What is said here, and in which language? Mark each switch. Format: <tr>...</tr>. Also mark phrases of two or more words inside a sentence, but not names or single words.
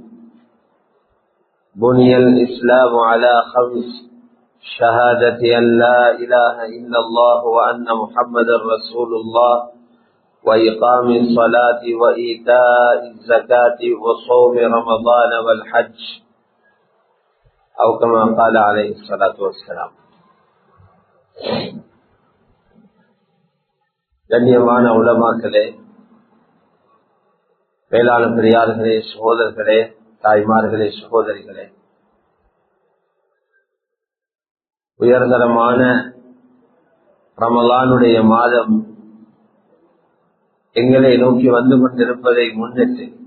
<ar>بني الإسلام على خمس شهادة أن لا إله إلا الله وأن محمد رسول الله وإقام الصلاة وإيتاء الزكاة وصوم رمضان والحج أو كما قال عليه الصلاة والسلام</ar> <ta>கண்ணியமான உலமாக்களே, மேலான பெரியார்களே, சகோதரர்களே, தாய்மார்களே, சகோதரிகளே, உயர்தரமான ரமலானுடைய மாதம் எங்களை நோக்கி வந்து கொண்டிருப்பதை முன்னிட்டு</ta>